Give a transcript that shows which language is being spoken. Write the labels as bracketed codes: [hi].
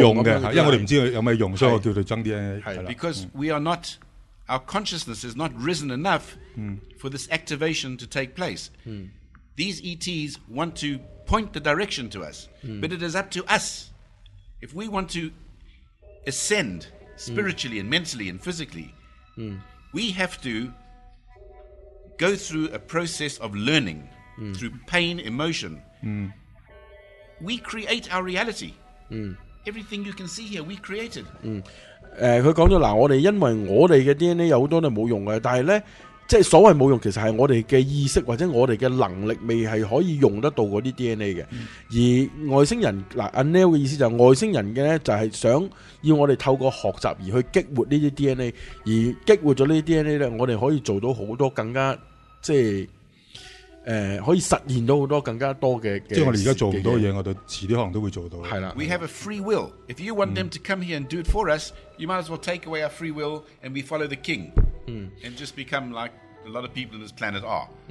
[yue] 用嘅，因为我哋唔知道有咩用，所以我叫佢增 DNA。 [en] Because we are not, our consciousness is not risen enough for this activation to take place. These ETs want to point the direction to us, but it is up to us if we want to ascend spiritually and mentally and physically. We have to go through a process of learning through pain, emotion. We create our reality. Everything you can see here, we created. [yue] 佢讲咗嗱，我哋因为我哋嘅 DNA 有好多都冇用嘅，但系咧，即系所谓冇用，其实系我哋嘅意识或者我哋嘅能力未系可以用得到嗰啲 DNA 嘅。而外星人嗱，阿 Neil 嘅意思就系外星人嘅咧，就系想要我哋透过学习而去激活呢啲 DNA， 而激活咗呢啲 DNA 咧，我哋可以做到好多更加即系。可以實現到好多更加多嘅，即係我哋而家做唔到嘅嘢，我哋遲啲可能都會做到。係啦 [en] ，We have a free will. If you want them to come here and do it for us, you might as well take away our free will and we follow the king, and just become like a lot of people in this planet are.